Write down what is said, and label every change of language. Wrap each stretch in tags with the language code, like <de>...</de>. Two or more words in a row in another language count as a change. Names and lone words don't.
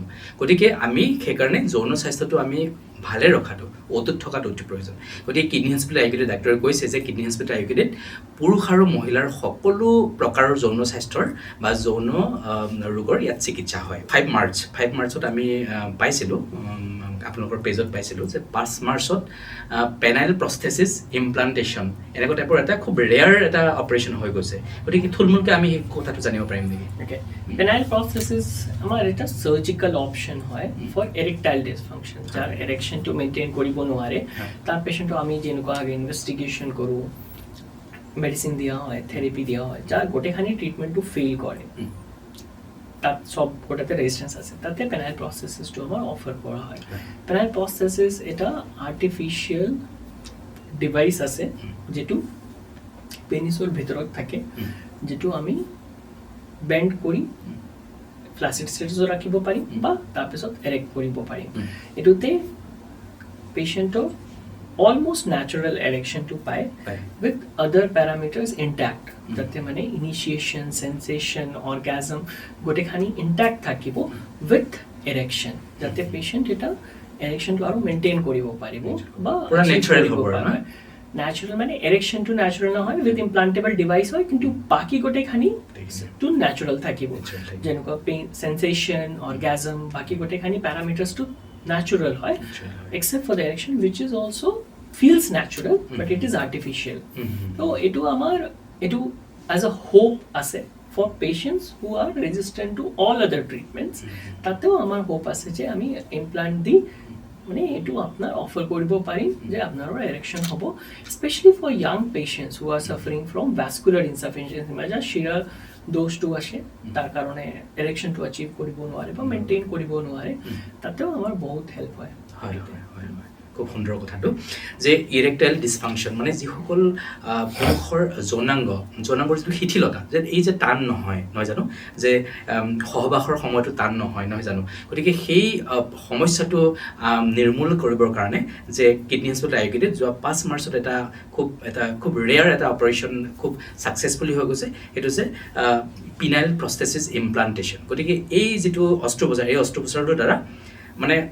<as>গতিকে আমি সেইকাৰণে যৌন স্বাস্থ্যটো আমি ভালে ৰখাটো অতুত থকাটো অতি প্ৰয়োজন গতিকে কিডনি হস্পিটেল iUKD ডাক্তৰে কৈছে যে কিডনি হস্পিটেল iUKDত পুৰুষ আৰু মহিলাৰ সকলো প্ৰকাৰৰ যৌন স্বাস্থ্যৰ বা যৌন ৰোগৰ ইয়াত চিকিৎসা হয় 5 মাৰ্চত আমি পাইছিলোঁ আপোনালোকৰ পেজত পাইছিলোঁ যে 5 মাৰ্চত</as> <en>penile prosthesis implantation</en> <as>এনেকুৱা টাইপৰ এটা খুব ৰেয়াৰ এটা অপাৰেশ্যন হৈ গৈছে গতিকে থুলমূলকৈ আমি এই কথাটো জানিব পাৰিম নেকি</as> <en>penile prosthesis</en> <as>আমাৰ এটা</as> <en>surgical option</en> <as>হয়</as> <en>for erectile dysfunction</en> <as>যাৰ এৰেকশন টু মেইনটেইন কৰিব নোৱাৰে তাৰ পেশেন্টক আমি যেনেকুৱা আগে ইনভেস্টিগেশন কৰো মেডিসিন দিয়া হয় থেৰাপি দিয়া হয় যাৰ গোটেইখানি ট্ৰিটমেন্টটো ফেইল কৰে তাত সব গোটাতে রেজিস্ট্যান্স আছে তাতে পেনাইল প্রসেসিসটো আমার অফার করা হয়</as> <en>penile prosthesis</en> <as>এটা</as> <en>artificial device</en> <as>আছে যেটো পেনিছৰ ভিতৰত থাকে যেটো আমি বেন্ড কৰি ফ্লাচিড ষ্টেটাছত ৰাখিব পাৰিম বা তাৰপিছত এৰেক্ট কৰিব পাৰিম এটোতে পেশেন্টৰ</as> <en>almost natural erection</en> <as>to পায়</as> <en>with other parameters intact</en> <as>যাতে মানে</as> <en>initiation sensation orgasm</en> <as>গোটেইখানি intact থাকিব</as> <en>with erection</en> <as>যাতে patient এটা erection to আৰু maintain কৰিব পাৰিব বা পুৰা natural হ'ব না natural মানে erection to natural নহয়</as> <en>with implantable device</en> <as>হয় কিন্তু বাকি গোটেইখানি to natural থাকিব যেনেকুৱা</as> <en>pain sensation orgasm</en> <as>বাকি গোটেইখানি parameters to natural</as> <en>হয় except for the erection which is also feels natural but it is artificial so etu as a hope</en> <as>ase</as> <en>for patients who are resistant to all other treatments</en> <as>তাতেও আমাৰ hope আছে যে আমি implant দি মানে এটু আপনার অফার করিব পারি যে আপনার erection হবো</as> <en>especially for young patients who are suffering from vascular insufficiency</en> <as>মানে শিরা দোষ টু আসে তার কারণে erection to achieve করিব নোৱাৰে বা মেইনটেইন করিব নোৱাৰে তাতেও আমার বহুত হেল্প হয় হয় খুব সুন্দৰ কথাটো যে</as> <en>erectile dysfunction</en> <as>মানে যিসকল পুৰুষৰ যৌনাংগৰ যিটো শিথিলতা যে এই যে টান নহয় জানো যে সহবাসৰ সময়টো টান নহয় জানো গতিকে সেই সমস্যাটো নিৰ্মূল কৰিবৰ কাৰণে যে কিডনি হস্পিটেল iUKDত যোৱা 5 মাৰ্চত এটা খুব ৰেয়াৰ এটা অপাৰেশ্যন খুব সাকসেসফুলি হৈ গৈছে এটো যে</as> <en>penile prosthesis implantation</en> <as>গতিকে এই যেটো অস্ত্ৰোপচাৰৰ দ্বাৰা মানে</as>